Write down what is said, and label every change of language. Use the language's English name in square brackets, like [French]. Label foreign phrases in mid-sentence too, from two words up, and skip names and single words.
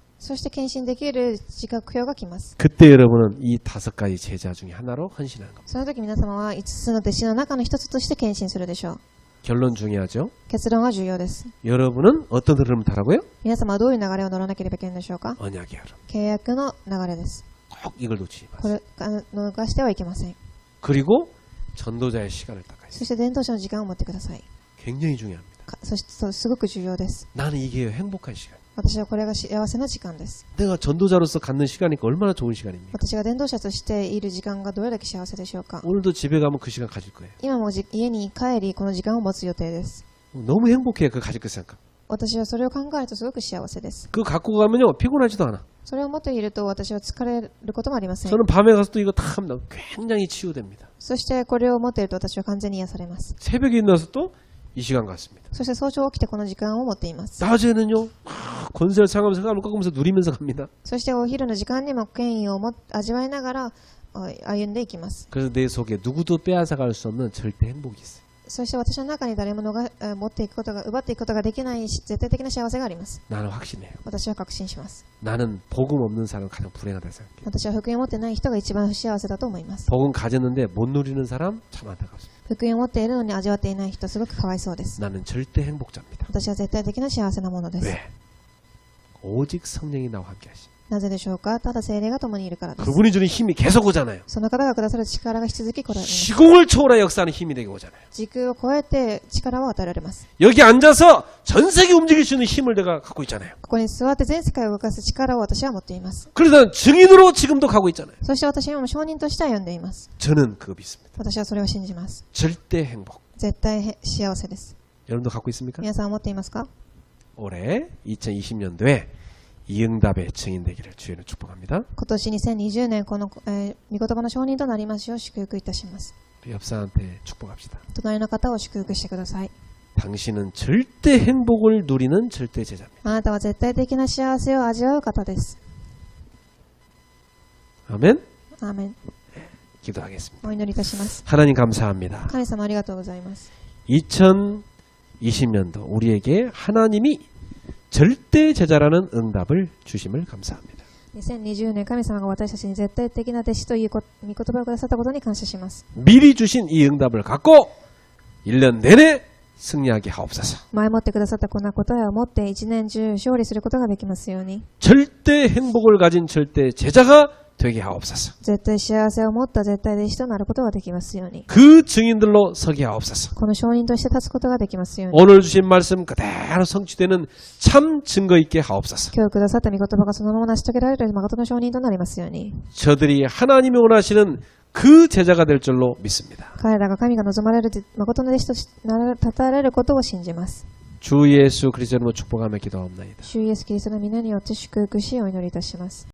[Japanese] そして献身できる自覚表が来ます。 [Korean] 그때 여러분은 이 5가지 제자 중에 하나로 헌신하는 겁니다. [Japanese] その時皆様は5つの弟子の中の一つとして献身するでしょう。 [Korean] 결론 중요하죠. [Japanese] 結論は重要です。 [Korean] 여러분은 어떤 흐름을 타라고요? [Japanese] 皆様はどういう流れを乗らなければいけないでしょうか。 [Korean] 언약의 흐름. [Japanese] 契約の流れです。 [Korean] 꼭 이걸 놓치지 [Japanese] こ [Korean] 마세요. [Japanese] れ逃してはいけません。 [Korean] 그리고 전도자의 시간을 닦아야 [Japanese] そして伝道者の時間を持ってください。 [Korean] 굉장히 중요합니다. [Japanese] そしてすごく重要です。 [Korean] 나는 이게 행복한 시간. [Japanese] 私はこれが幸せな時間です。 [Korean] 내가 전도자로서 갖는 시간이니까 얼마나 좋은 시간입니까? [Japanese] 私が伝道者としている時間がどれだけ幸せでしょうか。 [Korean] 오늘도 집에 가면 그 시간 가질 거예요. [Japanese] 今も家に帰りこの時間を持つ予定です。 [Korean] 너무 행복해요. 그거 가질 거 생각. [Japanese] 私はそれを考えるとすごく幸せです。 [Korean] 그거 갖고 가면요 피곤하지도 않아. [Japanese] それを持っていると私は疲れることもありません。 [Korean] 저는 밤에 가서 또 이거 다 하면 굉장히 치유됩니다. [Japanese] そしてこれを持っていると私は完全に癒されます。 [Korean] 새벽에 일어나서 또 이 시간 같습니다. [Japanese] そして早朝起きてこの時間を持っています。 [Korean] 낮에는요 권세를 상하면서 생각을 꺾으면서 누리면서 갑니다. [Japanese] そしてお昼の時間にも権威を味わいながら歩んでいきます。 [Korean] 그래서 내 속에 누구도 빼앗아갈 수 없는 절대 행복이 있어요. [Japanese] そして私の中に誰も持っていくことが奪っていくことができない絶対的な幸せがあります。 [Korean] 나는 확신해요. [Japanese] 私は確信します。 [Korean] 나는 복음 없는 사람은 가장 불행하다 생각해요. [Japanese] 私は福音を持ってない人が一番不幸せだと思います。 [Korean] 복음 가졌는데 못 누리는 사람 참 안타깝습니다. [Japanese] 福音を持っているのに味わっていない人すごくかわいそうです。 [Korean] 나는 절대 행복자입니다. [Japanese] 私は絶対的な幸せなものです。 [Korean] 왜? 오직 성령이 나와 함께 하십니다. [Japanese] なぜでしょうか。ただ聖霊が共にいるからです。 [Korean] 그분이 주는 힘이 계속 오잖아요. [Japanese] その方がくださる力が引き続き来られます。 [Korean] 시공을 초월해 역사하는 힘이 되게 오잖아요. [Japanese] 時空を超えて力を与えられます。 [Korean] 여기 앉아서 전 세계 움직일 수 있는 힘을 내가 갖고 있잖아요. [Japanese] ここに座って全世界を動かす力を私は持っています。 [Korean] 그래서 증인으로 지금도 가고 있잖아요. [Japanese] そして私は今も証人として歩んでいます。 [Korean] 저는 그거 믿습니다. [Japanese] 私はそれを信じます。 [Korean] 절대 행복. [Japanese] 絶対幸せです。 [Korean] 여러분도 갖고 있습니까? [Japanese] 皆さんは持っていますか。 [Korean] 올해 2020년도에 이 응답의 증인 되기를 주의는 축복합니다. [Japanese] 今年2020年この、御言葉の証人となりますよう祝福いたします。 [Korean] 우리 옆 사람한테 축복합시다. [Japanese] 隣の方を祝福してください。 [Korean] 당신은 절대 행복을 누리는 절대 제자입니다. [Japanese] あなたは絶対的な幸せを味わう方です。 [Korean] 아멘. [Japanese] アーメン。 [Korean] 기도하겠습니다. [Japanese] お祈りいたします。 [Korean] 하나님 감사합니다. [Japanese] 神様ありがとうございます。 [Korean] 2020년도 우리에게 하나님이 절대 제자라는 응답을 주심을 감사합니다. [Japanese] 2020 年神様が私たちに絶対的な弟子という御言葉をくださったことに感謝します。 [Korean] 미리 주신 이 응답을 갖고 1년 내내 승리하게 하옵소서. [Japanese] 前もってくださったこんな答えを持って一年中勝利することができますように。 [Korean] 절대 행복을 가진 절대 제자가 되게 하옵소서. [Japanese] 絶対幸せを持った絶対弟子となることができますように。 [Korean] 그 증인들로 서게 하옵소서. [Japanese] この証人として立つことができますように。 [Korean] 오늘 주신 말씀 그대로 성취되는 참 증거 있게 하옵소서. [Japanese] 今日くださった御言葉がそのまま成し遂げられる誠の証人となりますように。 [Korean] 저들이 하나님이 원하시는 그 제자가 될 줄로 믿습니다. [Japanese] 彼らが神が望まれる誠の弟子として立たれることを信じます。 [Korean] 주 예수 그리스도로 축복하며 기도하옵나이다. [Japanese] 主イエスキリストの皆によって祝福しお祈りいたします。